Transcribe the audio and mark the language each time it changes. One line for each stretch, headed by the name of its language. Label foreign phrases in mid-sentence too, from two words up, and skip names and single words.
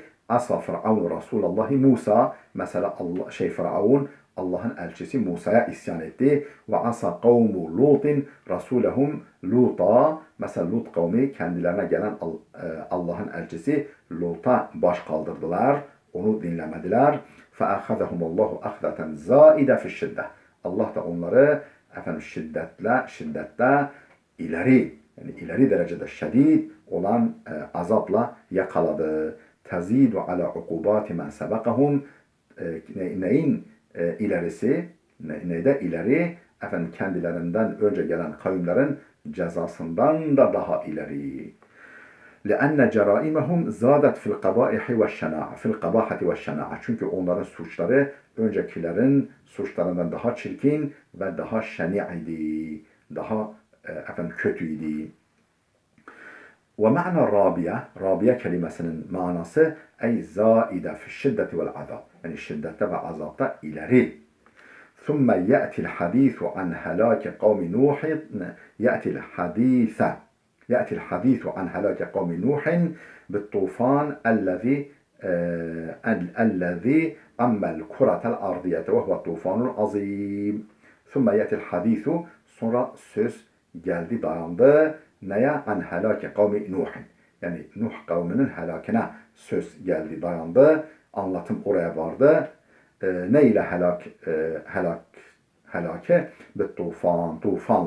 Arabic: عصى فرعون رسول الله موسى,
Turkish: mesela Firavun Allah'ın elçisi Musa'ya isyan etti.
Arabic: وعصى قوم لوط رسولهم
Turkish: Lut'a, mesela Lut kavmi kendilerine gelen Allah'ın elçisi Lut'a baş kaldırdılar. Onu dinlemediler.
Arabic: فَاَخَذَهُمُ اللّٰهُ اَخْذَةً زَائِدَ فِي الشِّدَّةِ.
Turkish: Allah da onları efendim şiddette ileri, yani ileri derecede şiddet olan azapla yakaladı.
Arabic: تزيد على عقوبة من سبقهم.
Turkish: Neyin ilerisi, neyde ileri? Efendim kendilerinden önce gelen kavimlerin cezasından da daha ileri.
Arabic: لأن جرائمهم زادت في القبائح والشناعة, في القباحة والشناعة.
Turkish: Çünkü onların suçları öncekilerin suçlarından daha çirkin ve daha şeni'ydi, daha efendim kötüydü.
Arabic: ومعنى رابية
Turkish: kelimesinin manası
Arabic: أي زائدة في الشدة والعذاب.
Turkish: Yani şiddette ve azapta ileri.
Arabic: ثم يأتي الحديث عن هلاك قوم نوح يأتي الحديث عن هلاك قوم نوح بالطوفان الذي أما الكرة الأرضية وهو الطوفان العظيم. ثم يأتي الحديث,
Turkish: sonra söz geldi dayandı. Neye?
Arabic: عن هلاك قوم نوح.
Turkish: Yani Nuh kavminin helakine söz geldi dayandı. Anlatım oraya vardı. Ne ile helake? Tufanla.